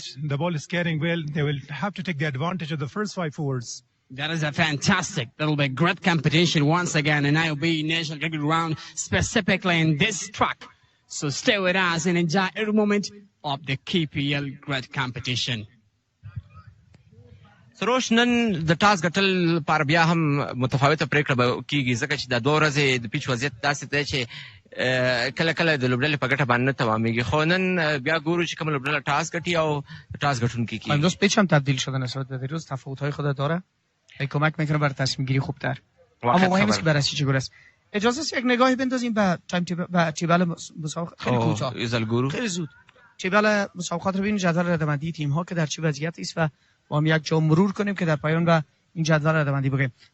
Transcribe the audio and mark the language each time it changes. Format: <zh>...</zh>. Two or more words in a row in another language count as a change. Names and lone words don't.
<en>The ball is carrying well. They will have to take the advantage of the first 5 overs. That is a fantastic. That'll be great competition once again, and I'll be National Cricket Ground specifically in this track. So stay with us and enjoy every moment of the KPL great competition.</en> <ps>سروش نن د ټاس ګټل پر بیا هم متفاوته پریکړه به کیږي ځکه چې د 2 ورځې د پیچ وضعیت داسې دی چې کله کله د لوبډلې په ګټه باندې تمامېږي خو نن بیا ګورو چې کوم لوبډله ټاس ګټي او ټاس ګټونکي کیږي.</ps> <fa>امروز پیچ هم تبدیل شده نسبت به دیروز، تفاوت‌های خود داره. کمک میکنه بر تصمیم گیری خوبتر. اما مهم است که بررسی چگونه است. اجازه است یک نگاهی بندازیم به تیبل مسابقه. خیلی کوتاه خیلی زود تیبل مسابقات رو ببینیم، جدول رده‌بندی تیم ها که در چه وضعیتی است و با هم یک جا مرور کنیم که در پایان و این جدول رده‌بندی بگیم.</fa>